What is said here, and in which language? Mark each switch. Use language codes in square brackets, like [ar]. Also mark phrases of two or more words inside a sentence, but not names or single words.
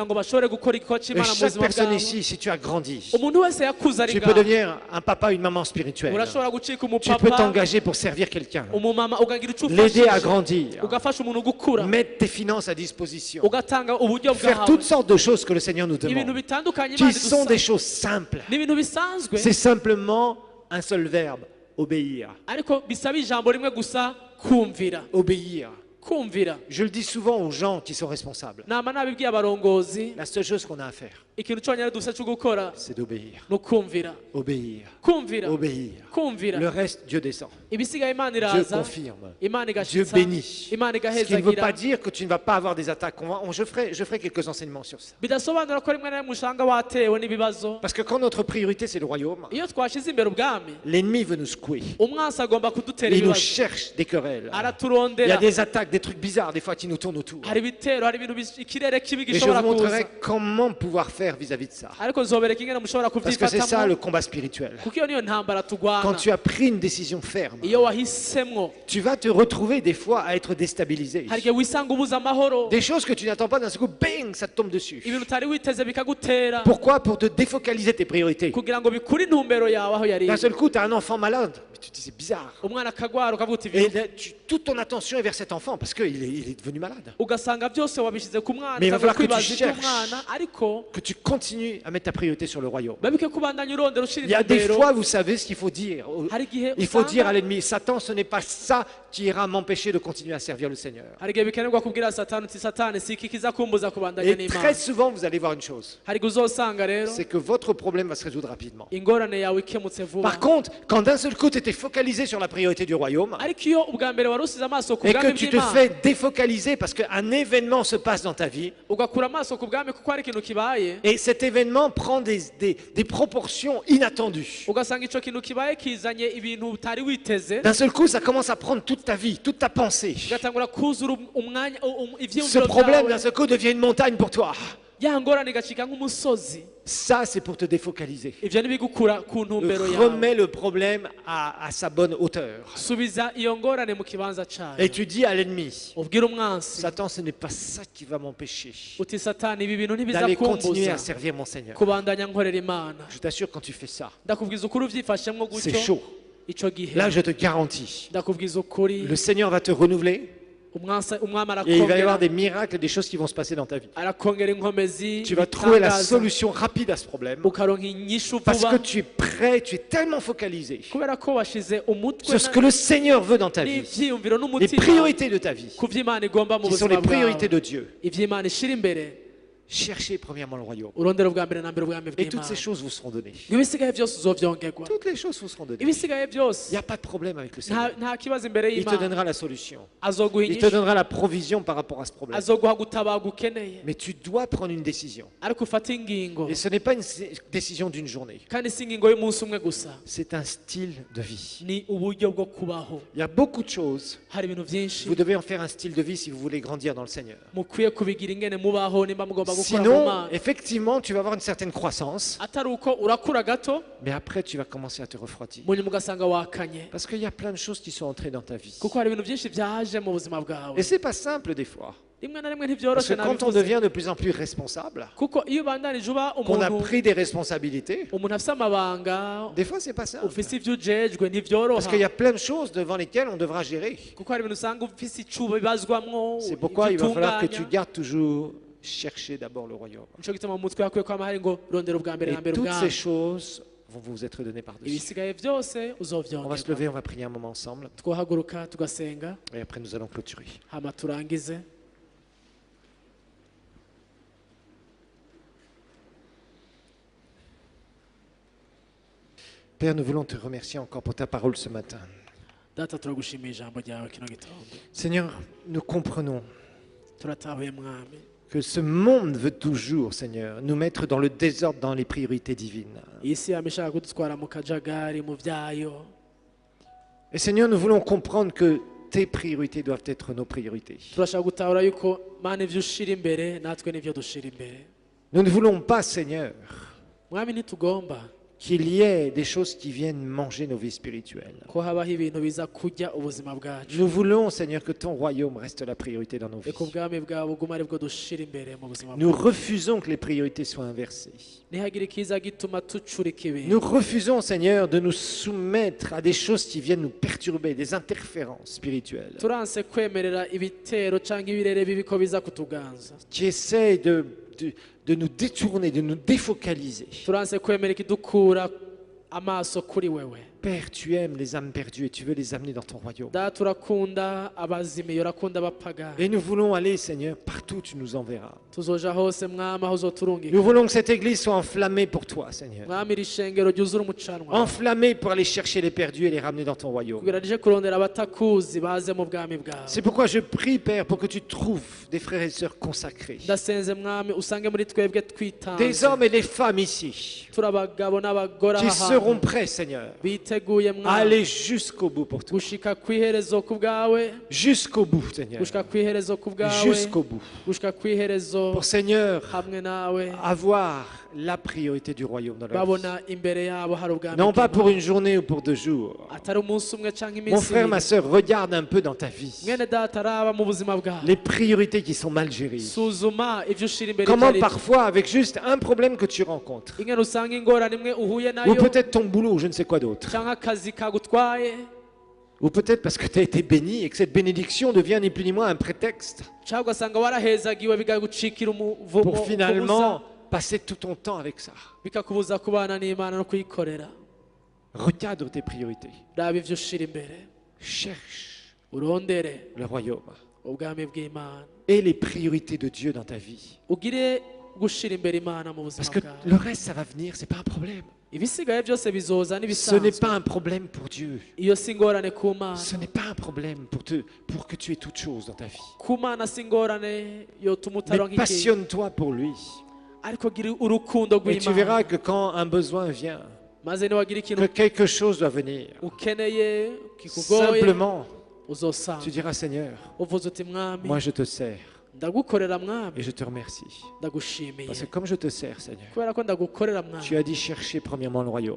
[rn] kugira ngo bashobore gukora igikorwa [fr] Et [rn] cy'imana mu [fr] chaque [rn] buzima [fr] personne [rn] bwabo [fr] ici, si tu as grandi, [rn] umuntu wese yakuze ari [fr] tu peux [rn] ngaho [fr] devenir un papa, une maman spirituelle. [rn] urashobora gucika [fr] Tu peux [rn] umupapa [fr] t'engager pour servir quelqu'un. [rn] umumama ukagira icyo [fr] L'aider à [rn] ufashije [fr] grandir. [rn] ugafasha umuntu gukura [fr] Mettre tes finances à disposition. [rn] ugatanga uburyo [fr] Faire [rn] bwawe [fr] toutes sortes de choses que le Seigneur nous [rn] ibintu [fr] demande. [rn] bitandukanye [fr] Qui [rn] Imana [fr] sont [rn] idusaba. [fr] des choses simples. [rn] n'ibintu bisanzwe [fr] C'est simplement un seul verbe. Obéir. [rn] ariko bisaba ijambo rimwe gusa kumvira [fr] Obéir. [rn] kumvira [fr] Je le dis souvent aux gens qui sont responsables. [rn] nama nabibwiye abarongozi [fr] La seule chose qu'on a à faire, [rn] ikintu cyonyine dusa cyo gukora [fr] c'est d'obéir. [rn] ni ukumvira [fr] Obéir. [rn] kumvira [fr] Obéir. [rn] kumvira [fr] Le reste, Dieu descend. [rn] ibisigaye imana [fr] Dieu [rn] iraza [fr] confirme. [rn] imana [fr] Dieu [rn] igashitsa [fr] bénit. [rn] imana [fr] Ce qui ne veut pas [rn] igahezagira [fr] dire que tu ne vas pas avoir des attaques. Je ferai quelques enseignements sur ça. [rn] bidasobanura ko rimwe na rimwe usanga watewe n'ibibazo [fr] Parce que quand notre priorité, c'est le royaume, [rn] iyo twashyize imbere ubwami [fr] l'ennemi veut nous secouer. [rn] umwansi agomba kudutera [fr] Il nous [rn] ibibazo [fr] cherche des querelles. Il y a [rn] araturondera [fr] des attaques, des trucs bizarres, des fois, qui nous tournent autour. [rn] hari ibitero hari ibintu ikirere kibi [fr] Et je [rn] gishobora [fr] vous [rn] kuza [fr] montrerai comment pouvoir faire vis-à-vis de ça. [rn] ariko nzobereka ingene mushobora [fr] Parce que c'est ça [rn] kubyifatamo [fr] le combat spirituel. [rn] kuko iyo niyo ntambara [fr] Quand [rn] turwana [fr] tu as pris une décision ferme, [rn] iyo wahisemwo [fr] tu vas te retrouver des fois à être déstabilisé. [rn] hari igihe wisanga ubuze amahoro [fr] Des choses que tu n'attends pas, d'un seul coup, bang, ça te tombe dessus. [rn] ibintu utari witeze bikagutera [fr] Pourquoi? Pour te défocaliser tes priorités. [rn] kugira ngo bikure intumbero yawe aho yari [fr] D'un seul coup, tu as un enfant malade. Mais tu te dis, c'est bizarre. [rn] umwana akagwara ukavuga uti [fr] Et là, toute ton attention est vers cet enfant parce qu'il est devenu malade. [rn] ugasanga byose wabishyize ku mwana [fr] Mais il va [rn] ukavuga [fr] falloir que tu [rn] kwibaza [fr] cherches. [rn] iby'umwana ariko [fr] Que tu continues à mettre ta priorité sur le royaume. [rn] babike kubandanya urondera ushira [fr] Il y a des [rn] intumbero. [fr] fois, vous savez ce qu'il faut dire. [rn] Hari igihe [fr] Il faut dire à [rn] usanga [fr] l'ennemi, Satan, ce n'est pas ça qui ira m'empêcher de continuer à servir le Seigneur. [rn] hari igihe bikenerwa kubwira satani uti satani si iki kiza kumbuza kubandanya [fr] Et [rn] n'Imana. [fr] très souvent, vous allez voir une chose, [rn] hari igihe uzosanga rero [fr] c'est que votre problème va se résoudre rapidement. [rn] ingorane yawe ikemutse vuba. [fr] Par contre, quand d'un seul coup, tu étais focalisé sur la priorité du royaume, [rn] ariko iyo ubwa mbere wari usize amaso ku [fr] et que [rn] bwami [fr] tu te [rn] bw'Imana [fr] fais défocaliser parce qu'un événement se passe dans ta vie, [rn] ugakura amaso ku bwami kuko hari ikintu kibaye, [fr] et cet événement prend des proportions inattendues. [rn] ugasanga ico kintu kibaye kizanye ibintu utari witeze, [fr] D'un seul coup, ça commence à prendre toute ta vie, toute ta pensée. [rn] ugatangura kuzura umwanya [fr] Ce [rn] ivyiyumviro [fr] problème, d'un [rn] byawe, [fr] seul coup, devient une montagne pour toi. [rn] ya ngorane igacika nk'umusozi. [fr] Ça, c'est pour te défocaliser. [rn] Ivyo ntibigukura ku ntumbero yawe. [fr] Remets le problème à sa bonne hauteur. [rn] Subiza iyo ngorane mu kibanza [fr] Et [rn] cayo, [fr] tu dis à l'ennemi, [rn] ubwira umwansi [fr] Satan, ce n'est pas ça qui va m'empêcher [rn] uti satani ibi bintu ntibiza [fr] d'aller continuer [rn] kumbuza [fr] à servir mon Seigneur. [rn] kubandanya nkorera Imana. [fr] Je t'assure, quand tu fais ça, [rn] Ndakubwiza ukuri uvyifashemwo [fr] c'est [rn] gutyo, [fr] chaud. [rn] ico gihe [fr] Là, je te garantis, [rn] ndakubwiza ukuri [fr] le Seigneur va te renouveler [rn] umwami [fr] et il va y avoir [rn] arakongera [fr] des miracles et des choses qui vont se passer dans ta vie. [rn] arakongera inkomezi, [fr] Tu vas trouver la [rn] ibitangaza, [fr] solution rapide à ce problème [rn] ukaronka inyishu [fr] parce que [rn] vuba [fr] tu es prêt, tu es tellement focalisé [rn] kubera ko washize umutwe [fr] sur ce que le Seigneur veut dans ta vie, [rn] n'ivyiyumviro [fr] les [rn] n'umutima [fr] priorités de ta vie, [rn] ku vy'Imana igomba mu [fr] qui sont [rn] buzima [fr] les priorités [rn] bwawe, [fr] de Dieu. [rn] ivy'Imana ishira imbere. [fr] Cherchez premièrement le royaume. [rn] urondera ubwa mbere na mbere ubwami [fr] Et toutes ces [rn] bw'Imana, [fr] choses vous seront données. [rn] ibisigaye byose uzovyongerwa, [fr] Toutes les choses vous seront données. [rn] ibisigaye [fr] Il [rn] byose [fr] n'y a pas de problème avec le Seigneur. [rn] nta kibazo imbere [fr] Il te [rn] y'Imana. [fr] donnera la solution. [rn] Azoguha [fr] Il te [rn] inyishu, [fr] donnera la provision par rapport à ce problème. [rn] azoguha gutabaga ukeneye, [fr] Mais tu dois prendre une décision. [rn] ariko ufate ingingo, [fr] Et ce n'est pas une décision d'une journée. [rn] kandi si ingingo y'umunsi umwe gusa, [fr] C'est un style de vie. [rn] ni uburyo bwo kubaho. [fr] Il y a beaucoup de choses. [rn] Hari ibintu byinshi [fr] Vous devez en faire un style de vie si vous voulez grandir dans le Seigneur. [rn] mukwiye kubigira ingene mubaho nimba mugomba gukora mu [fr] Sinon, [rn] Mana. [fr] effectivement, tu vas avoir une certaine croissance. [rn] atari uko urakura gato [fr] Mais après, tu vas commencer à te refroidir. [rn] mu nyuma ugasanga wakanye, [fr] Parce qu'il y a plein de choses qui sont entrées dans ta vie. [rn] kuko hari ibintu byinshi byaje mu buzima bwawe, [fr] Et c'est pas simple des fois. [rn] rimwe na rimwe [fr] Parce [rn] ntibyoroshe [fr] que quand on [rn] nabivuze, [fr] devient de plus en plus responsable, [rn] kuko iyo ubandanije uba [fr] qu'on a [rn] umuntu [fr] pris des responsabilités, [rn] afise amabanga, [fr] des fois c'est pas simple. [rn] ufise ibyo ujejwe [fr] Parce [rn] ntibyoroha, [fr] qu'il y a plein de choses devant lesquelles on devra gérer. [rn] kuko hari ibintu usanga ufise icuba bibazwamwo, [fr] C'est pourquoi il va falloir que [rn] ibyo [fr] tu gardes toujours chercher d'abord le royaume. [rn] nico gituma mu mutwe hakwiye kwama hari ngo rondera ubwa mbere [fr] Et [rn] na mbere [fr] toutes ces [rn] ubwami, [fr] choses vont vous être données par-dessus. [rn] ibisigaye byose [fr] On va se [rn] uzovyongerwa. [fr] lever, on va prier un moment ensemble. [rn] twohaguruka tugasenga, [fr] Et après nous allons clôturer. [rn] hama turangize. [fr] Père, nous voulons te remercier encore pour ta parole ce matin. [rn] Data, turagushimiye ijambo ryawe kino gitondo, [fr] Seigneur, nous comprenons [rn] turatahuye mwami [fr] que ce monde veut toujours, Seigneur, nous mettre dans le désordre dans les priorités divines. [rn] iyi si yama ishaka kudutwara mu kajagari mu byayo, [fr] Et Seigneur, nous voulons comprendre que tes priorités doivent être nos priorités. [rn] turashaka gutahura yuko mana ivyo ushira imbere natwe nivyo dushira imbere. [fr] Nous ne voulons pas, Seigneur, [rn] Mwami, ntitugomba [fr] qu'il y ait des choses qui viennent manger nos vies spirituelles. [rn] ko habaho ibintu biza kurya ubuzima bwacu, [fr] Nous voulons, Seigneur, que ton royaume reste la priorité dans nos vies. [rn] reka ubwami bwawe buguma aribwo dushira imbere mu buzima [fr] Nous [rn] bwacu, [fr] refusons que les priorités soient inversées. [rn] ntihagire ikiza gituma tucurika ibintu. [fr] Nous refusons, Seigneur, de nous soumettre à des choses qui viennent nous perturber, des interférences spirituelles, [rn] turanse kwemerera ibitero cyangwa ibirere bibi ko biza kutuganza, [fr] qui essaient de nous détourner, de nous défocaliser. [rn] turanse kwemera ikidukura amaso kuri wewe. [fr] Père, tu aimes les âmes perdues et tu veux les amener dans ton royaume. [rn] Data, urakunda abazimiye, urakunda abapagani, [fr] Et nous voulons aller, Seigneur, partout où tu nous enverras. [rn] tuzoja hose mwami aho uzoturungika. [fr] Nous voulons que cette église soit enflammée pour toi, Seigneur. [rn] mwami iri shengero ryuzura umucanwa, [fr] Enflammée pour aller chercher les perdus et les ramener dans ton royaume. [rn] kugira rije kurondera abatakuzi baze mu bwami bwawe. [fr] C'est pourquoi je prie, Père, pour que tu trouves des frères et sœurs consacrés. [rn] ndasenze mwami usange muri twebwe [fr] Des [rn] twitanze, [fr] hommes et des femmes ici [rn] turi abagabo n'abagore [fr] qui [rn] aha [fr] seront [rn] hantu [fr] prêts, Seigneur, [rn] biteguye [fr] à [rn] mwami [fr] aller jusqu'au bout pour toi. [rn] gushika ku iherezo ku bwawe, [fr] Jusqu'au bout, Seigneur. [rn] gushika ku iherezo ku bwawe, [fr] Jusqu'au bout. [rn] gushika ku iherezo [fr] Pour, Seigneur, [rn] hamwe nawe, [fr] avoir la priorité du royaume dans leur vie. [rn] babona imbere yabo hari ubwami [fr] Non pas [rn] bw'Imana. [fr] pour une journée ou pour 2 jours. [rn] atari umunsi umwe cyangwa [fr] Mon [rn] iminsi [fr] frère, ma [rn] ibiri. [fr] sœur, regarde un peu dans ta vie [rn] mwene data araba mu buzima bwawe, [fr] les priorités qui sont mal gérées. [rn] suzuma ivyo ushira imbere [fr] Comment [rn] ibyo ari byo. [fr] parfois, avec juste un problème que tu rencontres, [rn] ingene usanga ingorane imwe uhuye [fr] ou [rn] nayo, [fr] peut-être ton boulot, ou je ne sais quoi d'autre, [rn] cyangwa akazi kagutwaye, [fr] ou peut-être parce que tu as été béni et que cette bénédiction devient ni plus ni moins un prétexte [rn] cyangwa ugasanga warahezagiwe bigagucikira umuvumo [fr] pour finalement passer tout ton temps avec ça. [rn] bikakubuza kubana n'Imana no kuyikorera. [fr] Recadre tes priorités. [rn] Raba ivyo ushira imbere, [fr] Cherche [rn] urondere [fr] le royaume [rn] ubwami bw'Imana, [fr] et les priorités de Dieu dans ta vie. [rn] ugire gushira imbere Imana mu [fr] Parce [rn] buzima [fr] que [rn] bwawe. [fr] le reste, ça va venir, c'est pas un problème. [rn] Ibisigaye byose bizoza [fr] Ce n'est [rn] n'ibisanzwe. [fr] pas un problème pour Dieu. [rn] Iyo si ingorane ku Mana. [fr] Ce n'est pas un problème pour que tu aies toutes choses dans ta vie. [rn] Ku Mana si ingorane yotuma [fr] Mais [rn] utaronka ikintu. [fr] passionne-toi pour lui. [rn] Ariko gira urukundo [fr] Et tu [rn] rw'Imana. [fr] verras que quand un besoin vient, [rn] Maze niwagira [fr] que [rn] ikintu [fr] quelque chose doit venir, [rn] ukeneye kikugoye [fr] simplement, tu [rn] uzosanga. [fr] diras Seigneur, [rn] Uvuze uti Mwami, [fr] moi je te sers [rn] ndagukorera [fr] et [rn] Mwami, [fr] je te remercie. [rn] ndagushimiye. [fr] Parce que comme je te sers, Seigneur, [rn] Kubera ko ndagukorera [fr] tu [rn] Mwami. [fr] as dit chercher premièrement le royaume.